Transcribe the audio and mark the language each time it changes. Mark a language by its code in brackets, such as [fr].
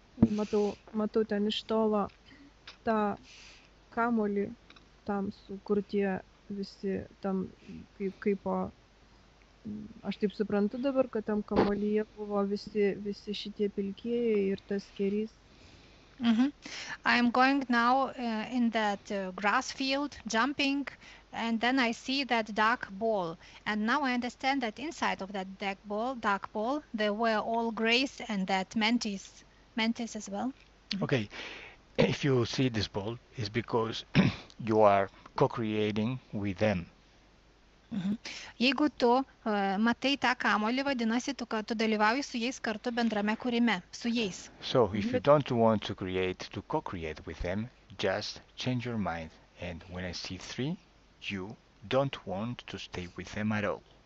[lt] Matau ten iš tolo tą kamuolį tamsų, kur tie visi tam kaip aš taip suprantu dabar, kad tam kamuolyje buvo visi šitie pilkieji ir tas kerys. [en] I'm going now in that grass field, jumping, and then I see that dark ball. And now I understand that inside of that dark ball, there were all grays and that mantis as well. Okay. If you see this ball, it's because you are co-creating with them. [lt] Jeigu tu matai tą kamuolį, vadinasi, tu dalyvauji su jais kartu bendrame kūrime, su jais. [en] So if you don't want to co-create with them, just change your mind. And when I see 3, you don't want to stay with them at all.